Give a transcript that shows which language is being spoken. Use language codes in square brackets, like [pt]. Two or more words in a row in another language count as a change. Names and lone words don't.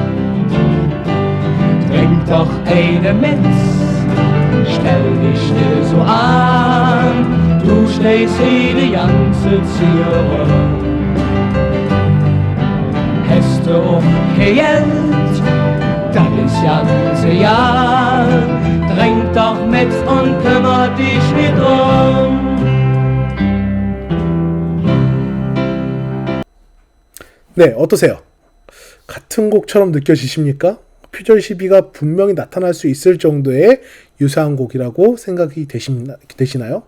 [de] Trink doch eine mit, stell dich nicht so an, du stehst hier die ganze Zeit. Hast du auch kein Geld, das ist ganz egal. Trink doch mit und kümmer dich nicht drum. [ko] 네, 어떠세요? 같은 곡처럼 느껴지십니까? 표절 시비가 분명히 나타날 수 있을 정도의 유사한 곡이라고 생각이 되시나요?